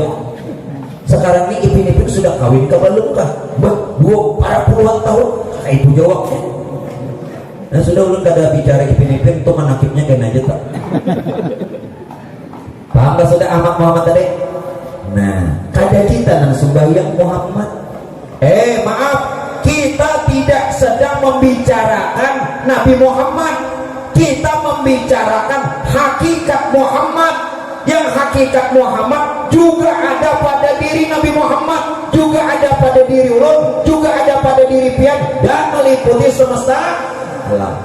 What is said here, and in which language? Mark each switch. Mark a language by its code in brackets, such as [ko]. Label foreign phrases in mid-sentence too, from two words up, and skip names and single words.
[id] Sekarang ini ipin-ipin sudah kawin ke belum kah? Para puluhan tahun kayak itu jawabnya. [bjn] Nah sudah ulun kada bicara ipin-ipin itu manakibnya kayak aja tak. [id] Paham gak sudah Ahmad Muhammad tadi? [bjn] Nah kada kita nang sembahyang Muhammad. [id] Maaf, kita tidak sedang membicarakan Nabi Muhammad. Kita membicarakan hakikat Muhammad. Yang hakikat Muhammad juga ada pada diri Nabi Muhammad, juga ada pada diri ulun, juga ada pada diri pian, dan meliputi semesta alam.